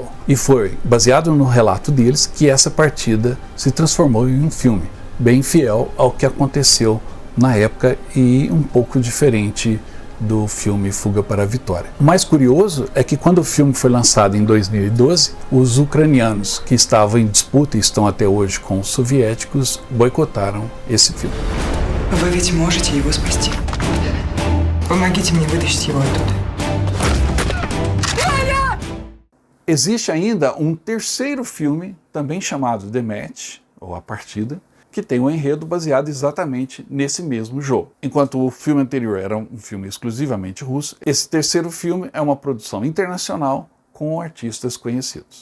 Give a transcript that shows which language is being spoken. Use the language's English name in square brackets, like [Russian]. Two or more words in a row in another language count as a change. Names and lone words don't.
[Portuguese] E foi baseado no relato deles que essa partida se transformou em um filme, bem fiel ao que aconteceu na época e um pouco diferente do filme Fuga para a Vitória. O mais curioso é que quando o filme foi lançado em 2012, os ucranianos que estavam em disputa e estão até hoje com os soviéticos boicotaram esse filme. [Russian] Вы ведь можете его спасти. Помогите мне вытащить его оттуда. [Portuguese] Existe ainda um terceiro filme, também chamado The Match, ou A Partida, que tem um enredo baseado exatamente nesse mesmo jogo. Enquanto o filme anterior era um filme exclusivamente russo, esse terceiro filme é uma produção internacional com artistas conhecidos.